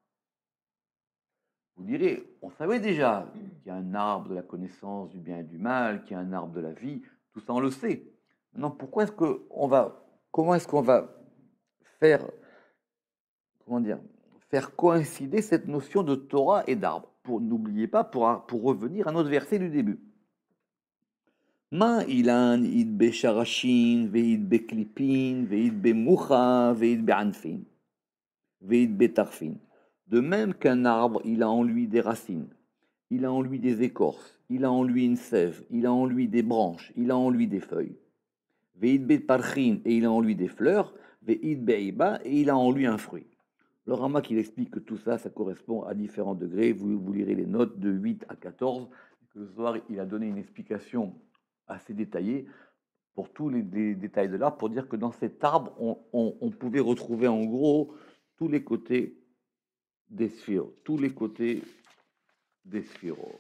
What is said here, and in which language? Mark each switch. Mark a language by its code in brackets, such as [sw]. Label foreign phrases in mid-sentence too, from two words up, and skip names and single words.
[fr] Vous direz, on savait déjà qu'il y a un arbre de la connaissance du bien et du mal, qu'il y a un arbre de la vie, tout ça on le sait. Maintenant, comment est-ce qu'on va faire, comment dire, faire coïncider cette notion de Torah et d'arbre? N'oubliez pas, pour revenir à notre verset du début. [arc] מה אילן אית ביה שרשין, ואית ביה קליפין, ואית ביה מוחא, ואית ביה ענפין, ואית ביה טרפין. [fr] De même qu'un arbre, il a en lui des racines, il a en lui des écorces, il a en lui une sève, il a en lui des branches, il a en lui des feuilles. [arc] ואית ביה פרחין, [fr] et il a en lui des fleurs, [arc] ואית ביה איבא, [fr] et il a en lui un fruit. Le Ramak, il explique que tout ça, ça correspond à différents degrés. Vous lirez les notes de 8 à 14. Le Zohar, il a donné une explication assez détaillée pour tous les détails de l'arbre, pour dire que dans cet arbre, on pouvait retrouver en gros tous les côtés des sphères, tous les côtés des sphères.